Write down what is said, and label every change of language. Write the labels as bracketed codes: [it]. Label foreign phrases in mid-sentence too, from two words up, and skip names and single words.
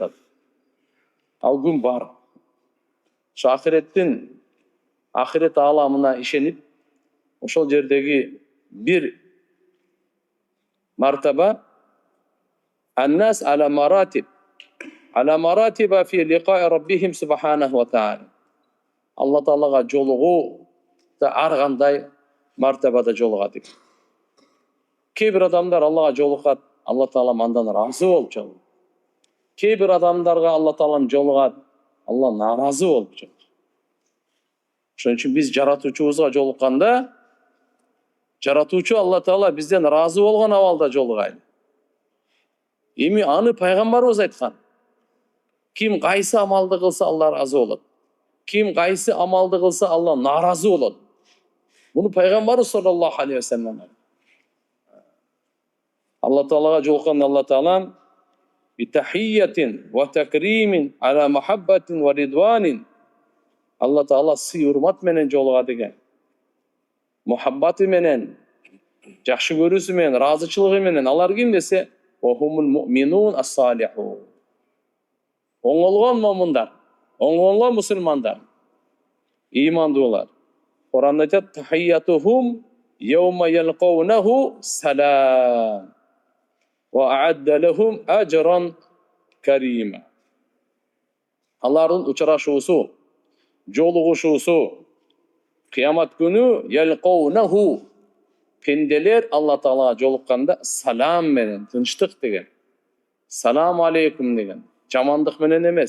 [ky] Ал күн бар. Ошо ахирет ааламына ишенип, ошол жердеги бир мартаба [ar] الناس على مراتب في لقاء ربهم سبحانه وتعالى. [ky] Алла таалага жолугуу да ар кандай мартабада жолугат. Кээ бир адамдар Аллага жолугат, Алла таала андан ыраазы болуп жолугат. Кээ бир адамдарга Алла таалам жолугат, Алла нааразы болуп жолугат. Ошон үчүн биз жаратуучубузга жолукканда, жаратуучу Алла таала бизден ыраазы болгон абалда жолугайлы. Эми аны пайгамбарыбыз айткан. Ким кайсы амалды кылса Алла ыраазы болот. Ким кайсы амалды кылса Алла нааразы болот. Муну пайгамбар [ar] صلى الله عليه وسلم. [ky] Алла таалага жолуккан Алла таалам [ar] بتحية وتكريم على محبة ورضوان. [ky] Алла таала сый урмат менен жолугат деген. Мухаббаты менен, жакшы көрүүсү менен, ыраазычылыгы менен. Алар ким десе, [ar] وهم المؤمنون الصالحون. [ky] Оңолгон момундар, оңолгон мусулмандар, ыймандуулар. Кур'анда айтат: [ar] "تحيتهم يوم يلقونه سلام." وأعد لهم أجرا كريما. [ky] Алардын учурашуусу, жолугушуусу кыямат күнү ялқаунаху, пенделер Алла Таалага жолукканда салам менен, тынчтык деген. [ar] سلام عليكم [ky] деген. Жамандык менен эмес.